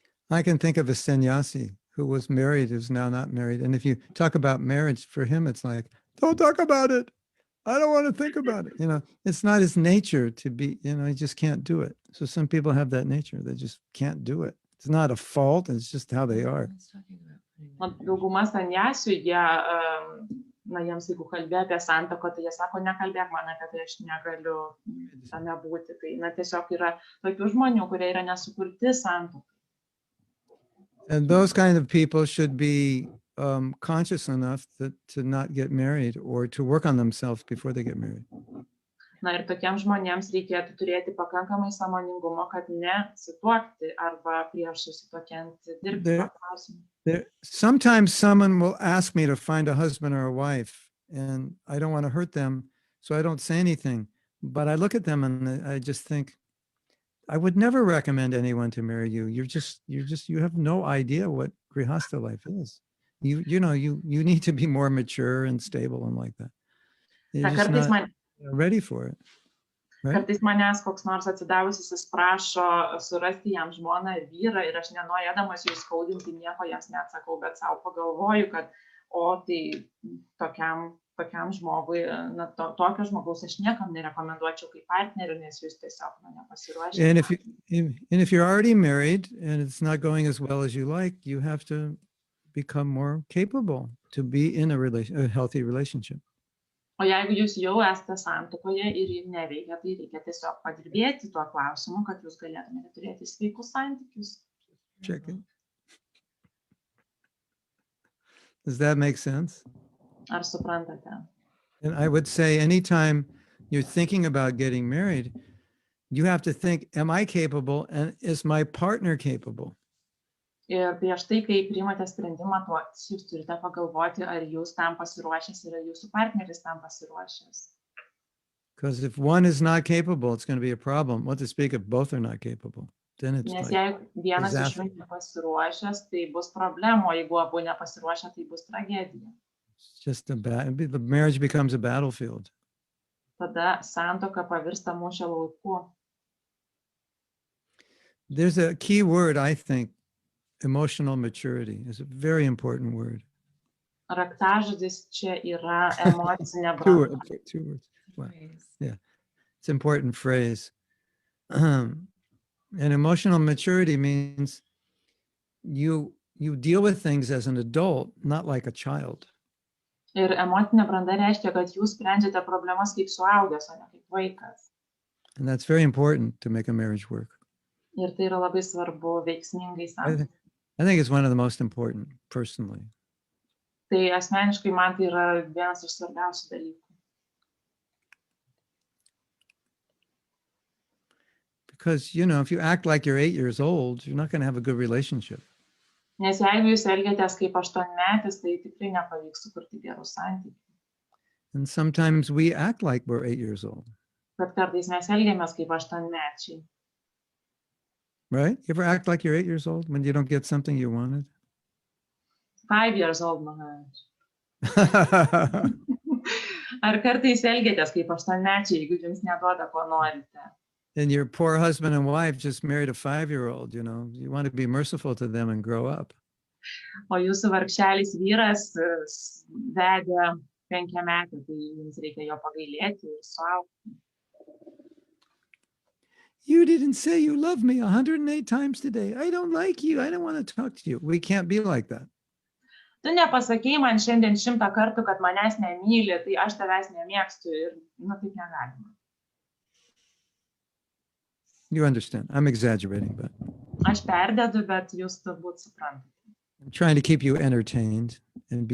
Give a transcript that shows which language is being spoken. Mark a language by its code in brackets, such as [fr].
[en] I can think of a sannyasi who was married, who's now not married. And if you talk about marriage, for him, it's like, don't talk about it. I don't want to think about it. You know, it's not his nature to be, you know, he just can't do it. So some people have that nature. They just can't do it. It's not a fault. It's just how they are. [lt] Dauguma sanjasių, jiems jeigu kalbė apie santuoką, tai jie sako, nekalbėk man apie tai, aš negaliu tame būti. Tai tiesiog yra tokių žmonių, kurie yra nesukurti santuokai. [en] And those kind of people should be conscious enough to not get married or to work on themselves before they get married. [lt] Na ir tokiems žmonėms reikėtų turėti pakankamai sąmoningumo, kad nesituokti arba prieš susituokiant dirbti tą klausimą. [en] Sometimes someone will ask me to find a husband or a wife, and I don't want to hurt them, so I don't say anything. But I look at them and I just think, I would never recommend anyone to marry you. You have no idea what grihastha life is. You need to be more mature and stable and like that. You're just not ready for it. Right? [lt] Kartais manęs koks nors atsidavusis prašo surasti jam žmoną ir vyrą ir aš nenorėdamas jų skaudinti nieko jiems neatsakau, bet savo pagalvoju, kad tai tokiam žmogui, tokio žmogaus aš niekam nerekomenduočiau kaip partnerių, nes jūs tiesiog nepasiruošę. [en] And if you're already married and it's not going as well as you like, you have to become more capable to be in a healthy relationship. [lt] O jeigu jūs jau esate santuokoje ir jums neveikia, tai reikia tiesiog padirbėti tuo klausimu, kad jūs galėtumėte turėti sveikus santykius. [en] Check it. Does that make sense? [lt] Ar suprantate? [en] And I would say anytime you're thinking about getting married, you have to think, am I capable and is my partner capable? [lt] Ir prieš tai, kai priimate sprendimą, jūs turite pagalvoti, ar jūs tam pasiruošęs ir ar jūsų partneris tam pasiruošęs. [en] Because if one is not capable, it's going to be a problem. What to speak if both are not capable? Then it's [lt] Nes [en] like [lt] jeigu vienas iš [en] disaster. [lt] jų nepasiruošęs, tai bus problema, o jeigu abu nepasiruošę, tai bus tragedija. [en] It's just the marriage becomes a battlefield. [lt] Tada santuoka pavirsta mūšio lauku. [en] There's a key word, I think, emotional maturity is a very important word. [lt] Raktažodis čia yra emocinė [en] Two words. Wow. Yeah, it's an important phrase. And emotional maturity means you deal with things as an adult, not like a child. [lt] Ir emocinė branda reiškia, kad jūs sprendžiate problemas kaip suaugęs, o ne kaip vaikas. [en] And that's very important to make a marriage work. [lt] Ir tai yra labai svarbu veiksmingai santuokai. [en] I think it's one of the most important, personally. [lt] Tai asmeniškai man tai yra vienas iš svarbiausių dalykų. [en] Because, if you act like you're 8 years old, you're not going to have a good relationship. [lt] Nes jeigu jūs elgiatės kaip 8-metis, tai tikrai nepavyks sukurti gerų santykių. [en] And sometimes we act like we're 8 years old. [lt] Bet kartais mes elgiamės kaip 8-mečiai. [en] Right? You ever act like you're 8 years old when you don't get something you wanted? 5 years old, Maharaj. [lt] Ar kartais elgiatės kaip 8-mečiai, jeigu jums neduoda, ko norite? [en] And your poor husband and wife just married a 5-year-old, you want to be merciful to them and grow up. [lt] O jūsų vargšelis vyras vedė 5-metį, tai jums reikia jo pagailėti ir suaugti. [en] You didn't say you love me 108 times today. I don't like you. I don't want to talk to you. We can't be like that. [lt] Tu nepasakei man šiandien 100 kartų, kad manęs nemyli, tai aš tavęs nemėgstu ir, taip negalima. [en] You understand. I'm exaggerating, but [lt] Aš perdedu, bet jūs turbūt suprantate. [en] I'm trying to keep you entertained and be